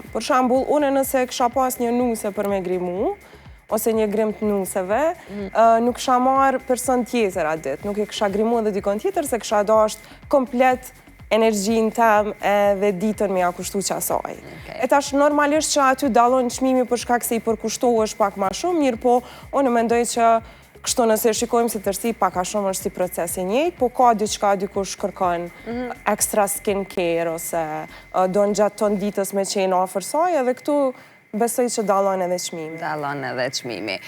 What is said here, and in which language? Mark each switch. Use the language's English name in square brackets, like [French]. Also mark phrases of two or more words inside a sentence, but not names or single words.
[Albanian] Për shembull, unë nëse kisha pas një nuse për me grimu, ose një grim të nuseve, nuk kisha marrë person tjetër atë ditë, nuk e kisha grimu edhe dikon tjetër, se kisha dasht komplet energjin tem edhe ditën me ja kushtu qasaj. E tash normalisht që aty dallon çmimi për shkak se i përkushtohesh pak ma shumë, mirë po, unë mendoj që kështu nëse shikojmë si tërsi, pak a shumë është si proces i njëjtë, po ka diçka dikush kërkon [English] extra skin care, [Albanian] ose do në gjatë ton ditës me qenë afër saj, edhe këtu besoj që dallon edhe çmimi. Dallon edhe çmimi.